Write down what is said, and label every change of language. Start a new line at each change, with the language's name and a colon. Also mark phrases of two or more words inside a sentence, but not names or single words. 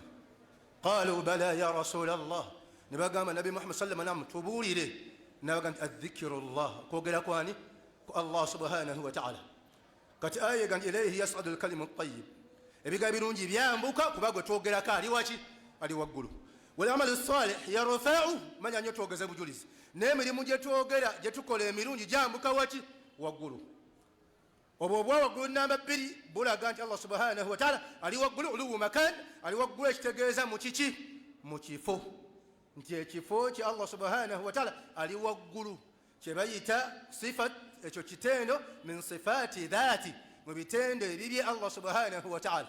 Arabic: قالوا بلى يا رسول الله,
Ganda: ne bagamba Nabi Muhammad
Arabic: صلى الله عليه وسلم
Ganda: tubuulire, nabagamba adh-dhikrullah, kwogera kwani? Ku
Arabic: الله سبحانه وتعالى.
Ganda: Kati aya
Arabic: gandi إليه يصعد الكلم الطيب,
Ganda: ebigambo birungi byambuka kuba gwe twogerako ali waki, ali waggulu.
Arabic: والعمل الصالح يرفع,
Ganda: manya nnyo twogeze bujulizi, n'emirimu gye twogera gye tukola emirungi gyambuka waki, waggulu. Obwo obwa waggulu namba 2 bulaga nti
Arabic: الله سبحانه وتعالى
Ganda: ali waggulu,
Arabic: علو مكان,
Ganda: ali waggulu ekitegeeza mu kiki, mu kifo, nti ekifo kye
Arabic: الله سبحانه وتعالى
Ganda: ali waggulu, kye bayita sifat, ekyo kitendo
Arabic: من صفات ذات,
Ganda: mu bitendo ebibye
Arabic: الله سبحانه وتعالى.